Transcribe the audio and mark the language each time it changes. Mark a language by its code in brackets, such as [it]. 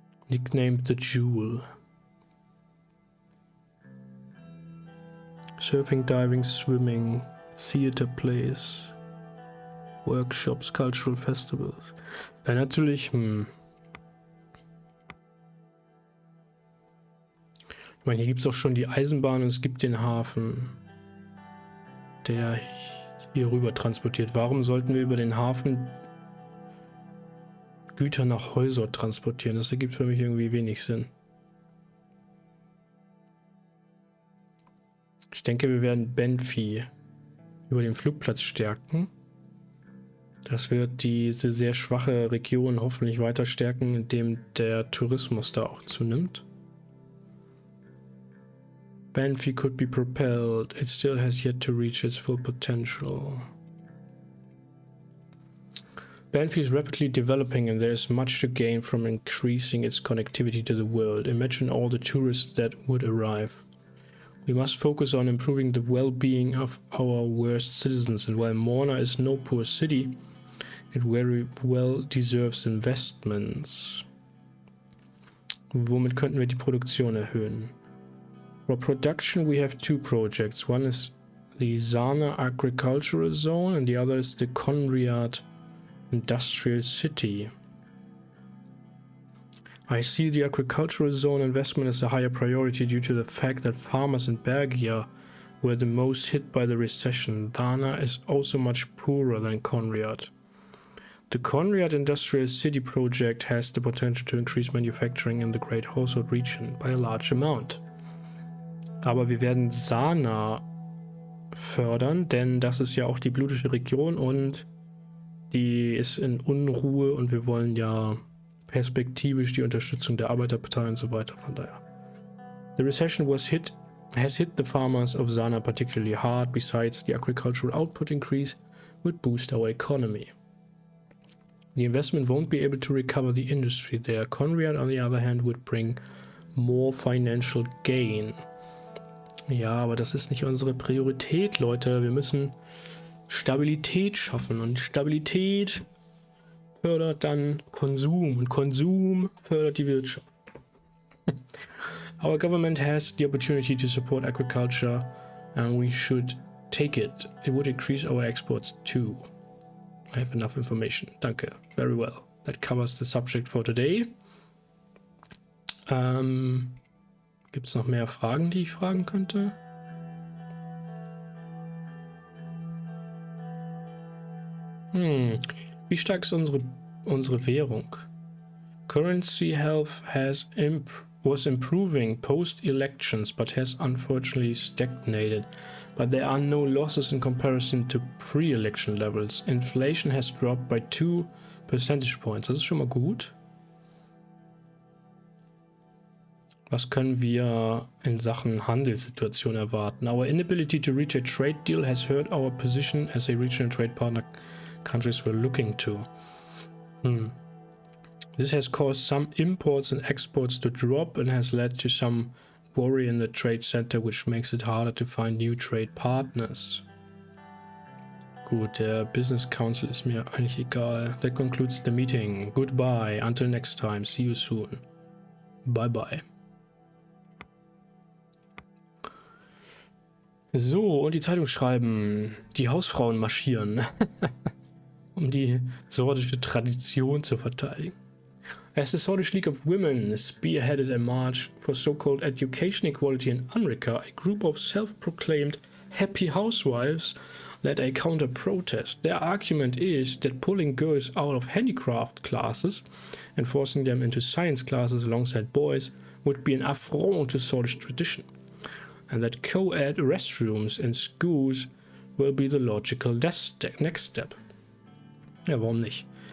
[en] Nicknamed the Jewel. Surfing, diving, swimming, theater plays, workshops, cultural festivals. [de] Ja, natürlich, Ich meine, hier gibt es auch schon die Eisenbahn und es gibt den Hafen, der hier rüber transportiert. Warum sollten wir über den Hafen Güter nach Holzort transportieren? Das ergibt für mich irgendwie wenig Sinn. Ich denke, wir werden Banfi über den Flugplatz stärken. Das wird diese sehr schwache Region hoffentlich weiter stärken, indem der Tourismus da auch zunimmt. [en] Banfi could be propelled. It still has yet to reach its full potential. Banfi is rapidly developing and there is much to gain from increasing its connectivity to the world. Imagine all the tourists that would arrive. We must focus on improving the well-being of our worst citizens, and while Morna is no poor city, it very well deserves investments. [de] Womit könnten wir die Produktion erhöhen? [en] For production, we have two projects. One is the Sana Agricultural Zone and the other is the Conrad Industrial City. I see the agricultural zone investment as a higher priority due to the fact that farmers in Bergia were the most hit by the recession. Dana is also much poorer than Conrad. The Conrad Industrial City project has the potential to increase manufacturing in the Great Holzort region by a large amount. [de] Aber wir werden Sana fördern, denn das ist ja auch die blutige Region und die ist in Unruhe und wir wollen ja perspektivisch die Unterstützung der Arbeiterpartei und so weiter, von daher. [en] The recession has hit the farmers of Sana particularly hard. Besides, the agricultural output increase would boost our economy. The investment won't be able to recover the industry there. Conrad, on the other hand, would bring more financial gain. [de] Ja, aber das ist nicht unsere Priorität, Leute. Wir müssen Stabilität schaffen und Stabilität fördert dann Konsum und Konsum fördert die Wirtschaft. [en] Our government has the opportunity to support agriculture and we should take it. It would increase our exports too. I have enough information. [de] Danke. [en] Very well. That covers the subject for today. [de] Gibt es noch mehr Fragen, die ich fragen könnte? Wie stark ist unsere Währung? [en] Currency health was improving post-elections, but has unfortunately stagnated. But there are no losses in comparison to pre-election levels. Inflation has dropped by 2 percentage points. [de] Das ist schon mal gut. Was können wir in Sachen Handelssituation erwarten? [en] Our inability to reach a trade deal has hurt our position as a regional trade partner countries were looking to. This has caused some imports and exports to drop and has led to some worry in the trade center, which makes it harder to find new trade partners. [de] Gut, der Business Council ist mir eigentlich egal. [en] That concludes the meeting. Goodbye. Until next time. See you soon. Bye bye. [de] So, und die Zeitung schreiben. Die Hausfrauen marschieren. Um die sordische Tradition zu verteidigen. [en] As the Swedish League of Women spearheaded a march for so-called education equality in America, a group of self-proclaimed happy housewives led a counter-protest. Their argument is that pulling girls out of handicraft classes and forcing them into science classes alongside boys would be an affront to Swedish tradition, and that co-ed restrooms in schools will be the logical next step. [de] Ja, warum nicht?